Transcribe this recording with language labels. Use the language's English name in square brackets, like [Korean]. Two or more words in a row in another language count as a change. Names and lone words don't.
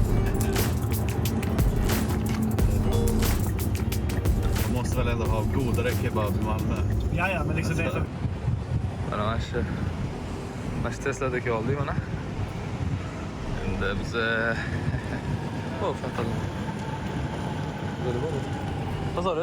[Swedish] Man måste väl ändå ha godare kebab i Malmö. Ja, men liksom det är för... [Uzbek] Mana mana Tesladagi oldik mana. Endi biz fatal. [Swedish] Vad sa du?